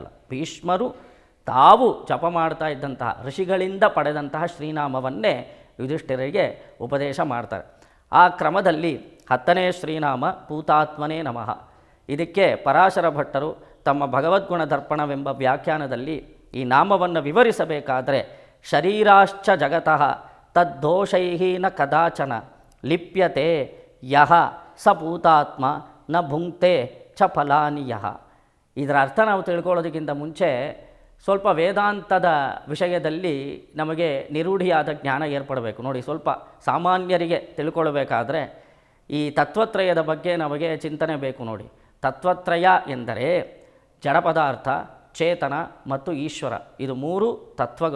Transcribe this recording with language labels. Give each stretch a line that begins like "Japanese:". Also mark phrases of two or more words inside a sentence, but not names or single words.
Kannada: ಭೀಷ್ಮರು ತಾವು ಜಪ ಮಾಡ್ತಾ ಇದ್ದಂತಹ ಋಷಿಗಳಿಂದ ಪಡೆದಂತಹ ಶ್ರೀನಾಮವನ್ನೇ ಯುಧಿಷ್ಠಿರರಿಗೆ ಉಪದೇಶ ಮಾಡ್ತಾರೆ. ಆ ಕ್ರಮದಲ್ಲಿ 10ನೇ ಶ್ರೀನಾಮ
Sanskrit: ಪೂತಾತ್ಮನೇ ನಮಃ.
Kannada: ಇದಕ್ಕೆ ಪರಾಶರ ಭಟ್ಟರು ತಮ್ಮ ಭಗವದ್ಗುಣ ದರ್ಪಣವೆಂಬ ವ್ಯಾಖ್ಯಾನದಲ್ಲಿ ಈ ನಾಮವನ್ನು ವಿವರಿಸಬೇಕಾದರೆ
Sanskrit: ಶರೀರಾಶ್ಚ ಜಗತಃ ತದ್ದೋಷೈಃ ನ ಕದಾಚನ ಲಿಪ್ಯತೆ ಯಹ ಸ ಪೂತಾತ್ಮ ನ ಭುಂಕ್ತೆ ಚ ಫಲಾನಿ ಯಹ.
Kannada: ಇದರ ಅರ್ಥ ನಾವು ತಿಳ್ಕೊಳ್ಳೋದಕ್ಕಿಂತ ಮುಂಚೆ ಸ್ವಲ್ಪ ವೇದಾಂತದ ವಿಷಯದಲ್ಲಿ ನಮಗೆ ನಿರೂಢಿಯಾದ ಜ್ಞಾನ ಏರ್ಪಡಬೇಕು. ನೋಡಿ, ಸ್ವಲ್ಪ ಸಾಮಾನ್ಯರಿಗೆ ತಿಳ್ಕೊಳ್ಬೇಕಾದ್ರೆ ಈ ತತ್ವತ್ರಯದ ಬಗ್ಗೆ ನಮಗೆ ಚಿಂತನೆ ಬೇಕು. ನೋಡಿ, ತತ್ವತ್ರಯ ಎಂದರೆ ಜಡ ಪದಾರ್ಥ, ಚೇತನ ಮತ್ತು ಈಶ್ವರ, ಇದು 3 ತತ್ವಗಳು.